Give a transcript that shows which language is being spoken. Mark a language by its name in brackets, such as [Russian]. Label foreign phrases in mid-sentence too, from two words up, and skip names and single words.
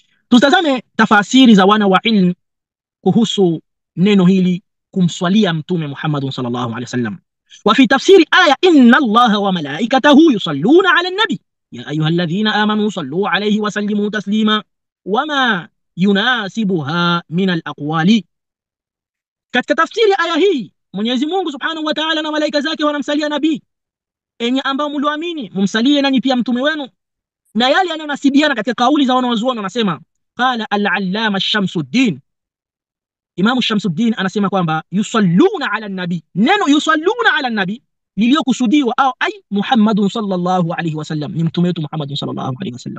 [Swahili] Tutazame tafasiri za wana wa ilmu kuhusu neno hili kumswalia mtume Muhammad [Arabic] صلى الله عليه وسلم. وفي تفسير آية إن الله وملائكته يصلون على النبي يا أيها الذين آمنوا صلوا عليه وسلموا تسليما وما يناسبها من الأقوال. [Swahili] Katika tafsiri aya hii Mwenyezi Mungu [Arabic] سبحانه وتعالى [Swahili] na malaika zake wanamsalia nabii, enyi ambao mlioamini mumsalie nanyi pia mtume wenu, na yale yanayonasibiana katika kauli za wanawazuoni wanasema [Arabic] قال العلامة شمس الدين, [Swahili] Imam Shamsuddin anasema kwamba [Arabic] يصلون على النبي, [Swahili] neno [Arabic] يصلون على النبي [Swahili] liliyokusudiwa au [Arabic] أي محمد صلى الله عليه وسلم, [Swahili] ni mtume wetu Muhammad [Arabic] صلى الله عليه وسلم.